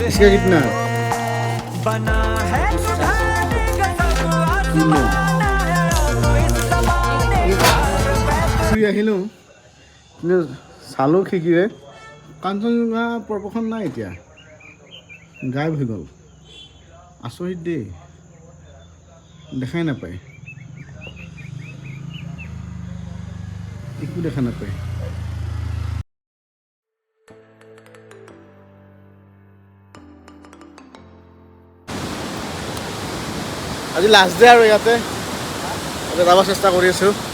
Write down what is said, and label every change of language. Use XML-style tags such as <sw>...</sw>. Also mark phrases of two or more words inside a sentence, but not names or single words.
<hi>इसका है कितना बना है सुधारने का सब आसमाना है अब इस ज़माने का</hi> <as>ফুৰি আহিলোঁ কিন্তু চালোঁ খিৰিকীৰে কাঞ্চনজুঙা পৰ্বতখন নাই এতিয়া গায়ব হৈ গ'ল আচৰিত দেই দেখাই নাপায় একো দেখা নাপায় আজি</as> <en>last day</en> <as>আৰু ইয়াতে যাব চেষ্টা কৰি আছোঁ</as>